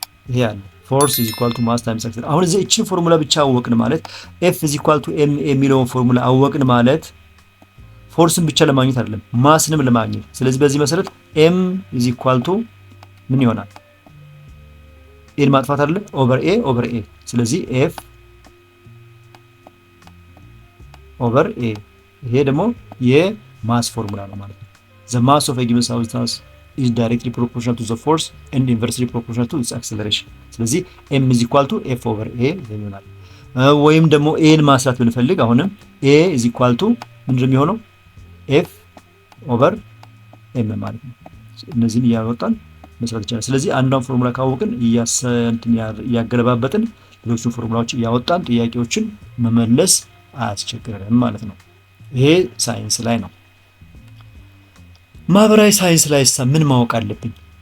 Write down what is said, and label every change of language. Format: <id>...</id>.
<am>ይሄ አለ ፎርስ ኢዝ ኢኳል ቱ ማስ ታይምስ አክሰለሬሽን። አሁን እዚህ እቺን ፎርሙላ ብቻ አወቅን ማለት ኤፍ ኢዝ ኢኳል ቱ ኤምኤ የሚለውን ፎርሙላ አወቅን ማለት ፎርስን ብቻ ለማግኘት አይደለም ማስንም ለማግኘት። ስለዚህ በዚህ መሰረት ኤም ኢዝ ኢኳል ቱ ምን ይሆናል? ኤን ማጥፋት አይደለ ኦቨር ኤ። ስለዚህ ኤፍ ኦቨር ኤ። ይሄ ደግሞ የማስ ፎርሙላ ነው ማለት ነው።</am> <en>the mass of a given substance is directly proportional to the force and inversely proportional to its acceleration።</en> <am>ስለዚህ</am> <en>m is equal to f over a</en> <am>ይሆናል። ወይም ደግሞ a ን ማስላት ብንፈልግ አሁንም</am> <en>a is equal to</en> <am>ምንድነው የሚሆነው?</am> <en>f over m</en> <am>ማለት ነው። እነዚህን እያወጣን መስራት ይቻላል። ስለዚህ አንዷን ፎርሙላ ካወቅን እያገለባበጥን ሌሎችን ፎርሙላዎች እያወጣን ጥያቄዎችን መመለስ አያስቸግረንም ማለት ነው። ይሄ ሳይንስ ላይ ነው። ማህበራዊ ሳይንስ ላይ ምን ማወቅ አለብኝ?</am>